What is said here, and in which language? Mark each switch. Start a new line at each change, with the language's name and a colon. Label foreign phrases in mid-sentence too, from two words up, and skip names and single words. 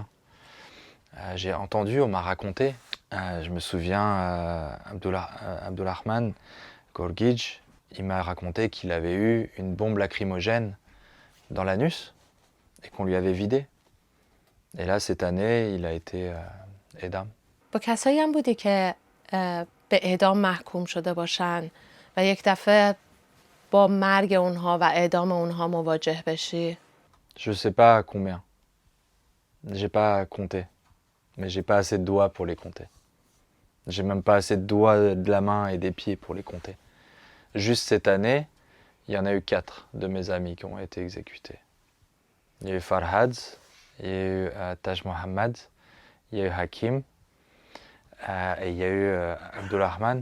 French: J'ai entendu, on m'a raconté. Je me souviens, Abdulrahman Gorgij, il m'a raconté qu'il avait eu une bombe lacrymogène dans l'anus et qu'on lui avait vidé. Et là, cette année, il a été édam.
Persian: با کسایی هم بودی که به اعدام محکوم شده باشن و یک دفعه با مرگ اونها و اعدام اونها مواجه بشی؟
French: Je sais pas combien. J'ai pas compté. Mais j'ai pas assez de doigts pour les compter. J'ai même pas assez de doigts de la main et des pieds pour les compter. Juste cette année, il y en a eu 4 de mes amis qui ont été exécutés. Il y a eu Farhad, il y a eu Taj Mohammad, il y a eu Hakim, et il y a eu Abdulrahman.